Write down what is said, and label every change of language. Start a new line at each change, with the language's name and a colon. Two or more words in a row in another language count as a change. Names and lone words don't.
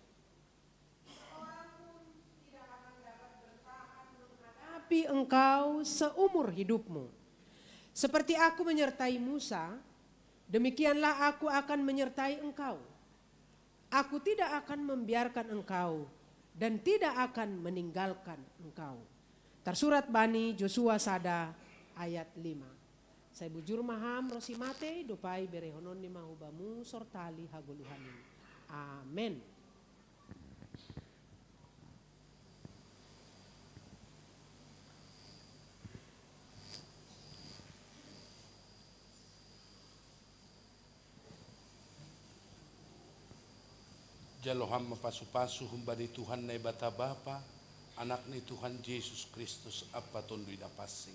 Indonesian: Tapi engkau seumur hidupmu. Seperti aku menyertai Musa, demikianlah aku akan menyertai engkau. Aku tidak akan membiarkan engkau dan tidak akan meninggalkan engkau.
Batak Simalungun: Tersurat Bani Joshua Sada ayat 5. Saya bujur maham rosimate dupai berehonon ni mahubamu sortali haguluhanin. Amen. Jaloham mapasu-pasu humbani Tuhan na bata bapa, anak ni Tuhan Yesus Kristus apa tondoy na pasing.